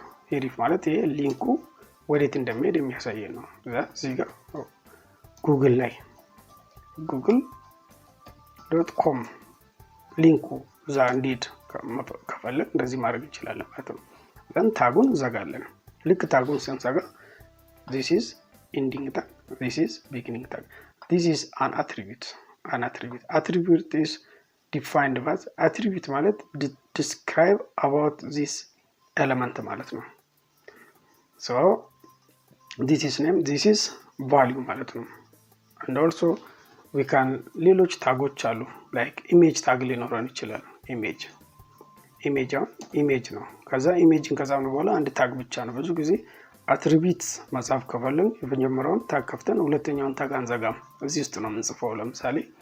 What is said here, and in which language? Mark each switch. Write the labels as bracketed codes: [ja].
[am] ሂሪፍ ማለት ይሄ ሊንኩ ወዴት እንደሚሄድ የሚያሳይ ነው። እዚህ ጋር ጉግል ላይ google.com ሊንኩ እዛ እንዲሄድ ከፈለግ እንደዚህ ማድረግ እንችላለን ማለት ነው። ዘን ታጉን ዘጋለን። ልክ ታጉን ስንዘጋ [en] this is ending tag, this is beginning tag, this is an attribute. Attribute is defined as attribute ማለት describe about this element [am] ማለት ነው። [en] so this is name, this is value ማለት ነው። and also we can [am] ሌሎች ታጎች አሉ ላይክ ኢሜጅ ታግ ሊኖረን ይችላል ኢሜጅ ኢሜጅ ነው ከዛ ኢሜጅን ከዛም በኋላ አንድ ታግ ብቻ ነው ብዙ ጊዜ አትሪቢዩት መጻፍ ከፈለግን የመጀመሪያውን ታግ ከፍተን ሁለተኛውን ታግ አንዘጋም እዚህ ውስጥ ነው የምንጽፈው ለምሳሌ